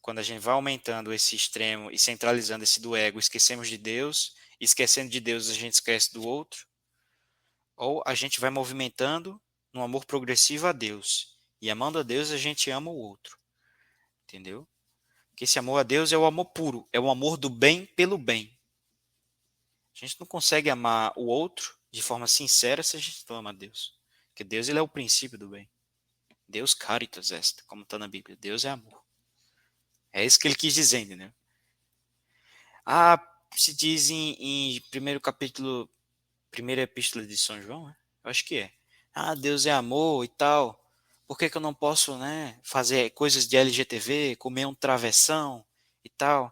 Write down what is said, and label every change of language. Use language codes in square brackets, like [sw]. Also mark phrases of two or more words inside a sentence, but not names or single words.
[pt] quando a gente vai aumentando esse extremo e centralizando esse do ego, esquecemos de Deus, esquecendo de Deus a gente esquece do outro, ou a gente vai movimentando no amor progressivo a Deus, e amando a Deus a gente ama o outro, entendeu? Porque esse amor a Deus é o amor puro, é o amor do bem pelo bem. A gente não consegue amar o outro de forma sincera se a gente não ama a Deus. Porque Deus ele é o princípio do bem. [la] Deus caritas est, [pt] como está na Bíblia. Deus é amor. É isso que ele quis dizer, entendeu? Se diz em primeiro capítulo, primeira epístola de São João, né? Eu acho que é. Deus é amor e tal. Por que eu não posso, né, fazer coisas de LGTV, comer um travessão e tal?